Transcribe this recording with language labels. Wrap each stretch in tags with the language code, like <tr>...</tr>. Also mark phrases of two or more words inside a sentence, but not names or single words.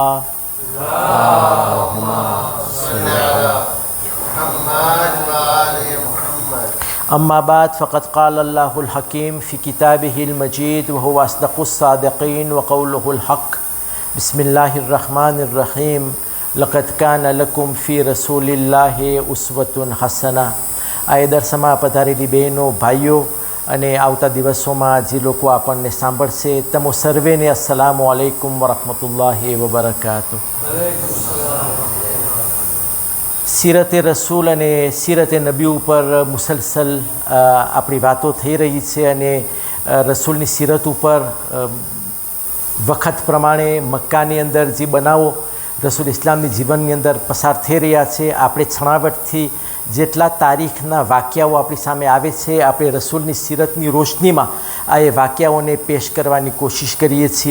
<ar>أما بعد فقد قال الله الحكيم في كتابه المجيد وهو أصدق الصادقين وقوله الحق بسم الله الرحمن الرحيم لقد كان لكم في رسول الله أسوة حسنة.</ar> <gu>આ દરસમાં પધારેલી બહેનો ભાઈઓ અને આવતા દિવસોમાં જે લોકો આપણને સાંભળશે તમો સર્વેને</gu> <ar>السلام عليكم ورحمة الله وبركاته.</ar> <gu>સીરતે રસૂલ અને સીરતે નબી ઉપર મુસલસલ આપણી વાતો થઈ રહી છે અને રસૂલની સીરત ઉપર વખત પ્રમાણે મક્કાની અંદર જે બનાવો રસૂલ ઇસ્લામની જીવનની અંદર પસાર થઈ રહ્યા છે, આપણે છણાવટથી જેટલા તારીખના વાક્યાઓ આપણી સામે આવે છે આપણે રસૂલની સીરતની રોશનીમાં આ એ વાક્યાઓને પેશ કરવાની કોશિશ કરીએ છીએ।</gu>